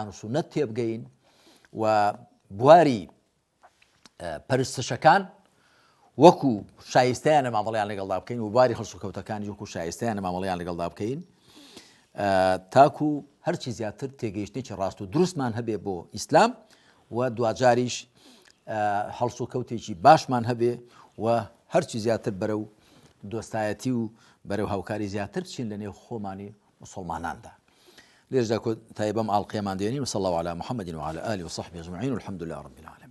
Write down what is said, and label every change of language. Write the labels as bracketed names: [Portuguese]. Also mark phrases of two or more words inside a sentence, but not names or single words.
[Central Kurdish] و سونەت تێبگەین و بواری پەرستشەکان وەکو شایستەیانە مامەڵەیان لەگەڵدا بکەین و بواری هەڵسوکەوتەکانی وەکو شایستەیانە مامەڵەیان لەگەڵدا بکەین تاکو هەرچی زیاتر تێگەیشتێکی ڕاست و دروستمان هەبێ بۆ ئیسلام و دوجاریش هەڵسوکەوتێکی باشمان هەبێ و هەرچی زیاتر بەرەو دۆستایەتی و بەرەو هاوکاری زیاتر بچین لە نێو خۆمانی مسلماناندا. لێرەدا تایبەم ئاڵقەیەمان دێنین. [Arabic] وصلى الله على محمد وعلى آله وصحبه أجمعين والحمد لله رب العالمين.